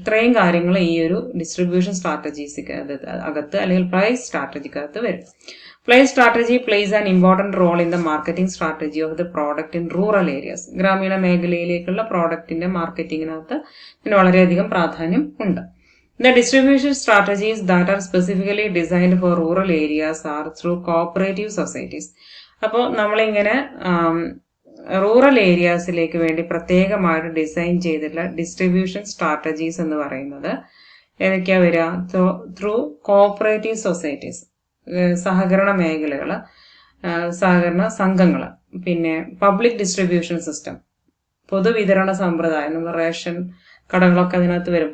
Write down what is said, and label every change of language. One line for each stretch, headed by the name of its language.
Malayalam: ഇത്രയും കാര്യങ്ങൾ ഈ ഒരു ഡിസ്ട്രിബ്യൂഷൻ സ്ട്രാറ്റജീസ് അകത്ത് അല്ലെങ്കിൽ പ്രൈസ് സ്ട്രാറ്റജിക്കകത്ത് വരും.
English: Place strategy place an important role in the marketing strategy of the product in rural areas.
Malayalam: ഗ്രാമീണ മേഖലയിലേക്കുള്ള പ്രോഡക്റ്റിന്റെ മാർക്കറ്റിംഗിനകത്ത് ഇതിന് വളരെയധികം പ്രാധാന്യം ഉണ്ട്.
English: The distribution strategies that are specifically designed for rural areas are through cooperative societies.
Malayalam: അപ്പോൾ നമ്മളിങ്ങനെ rural ഏരിയാസിലേക്ക് വേണ്ടി പ്രത്യേകമായിട്ട് design ചെയ്തിട്ടുള്ള ഡിസ്ട്രിബ്യൂഷൻ സ്ട്രാറ്റജീസ് എന്ന് പറയുന്നത് ഏതൊക്കെയാ വരിക?
English: through cooperative societies,
Malayalam: സഹകരണ മേഖലകൾ, സഹകരണ സംഘങ്ങൾ, പിന്നെ പബ്ലിക് ഡിസ്ട്രിബ്യൂഷൻ സിസ്റ്റം, പൊതുവിതരണ സമ്പ്രദായം, നമ്മൾ റേഷൻ കടകളൊക്കെ അതിനകത്ത് വരും.